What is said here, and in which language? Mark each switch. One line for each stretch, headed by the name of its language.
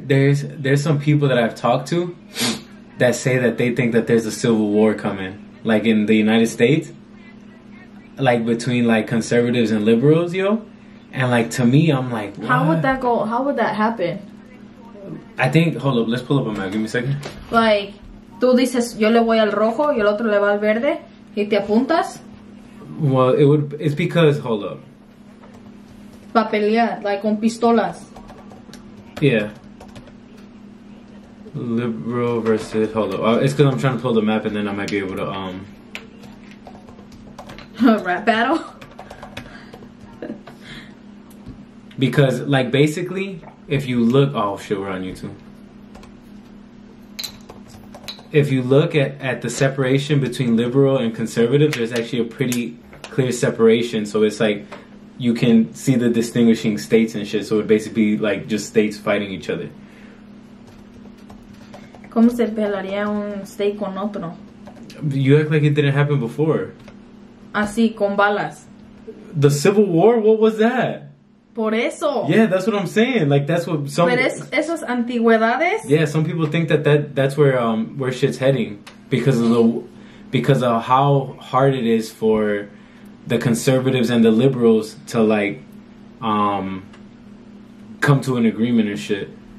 English: There's some people that I've talked to that say that they think that there's a civil war coming, like in the United States, like between like conservatives and liberals, yo. And like to me, I'm like, what? How would that go? How would that happen? I think, hold up, let's pull up a map. Give me a second.
Spanish: Like, tú dices, yo le voy al rojo y el otro le va al verde, y te apuntas
English: Well, it's because, hold up.
Spanish: pa pelear, like con pistolas.
English: Yeah. Liberal versus, hold up. It's because I'm trying to pull the map and then I might be able to, Rap battle. Because, like, basically, if you look... Oh, shit, we're on YouTube. If you look at the separation between liberal and conservative, there's actually a pretty clear separation. So it's like, you can see the distinguishing states and shit. So it basically, like, just states fighting each other.
Spanish: ¿Cómo se pelearía un state con otro?
English: You act like it didn't happen before.
Spanish: Así, con balas.
English: The Civil War? What was that?
Spanish: Por eso.
English: Yeah, that's what I'm saying. Like, that's what some...
Spanish: Pero esas antigüedades.
English: Yeah, some people think that's where shit's heading because of how hard it is for the conservatives and the liberals to like come to an agreement and shit.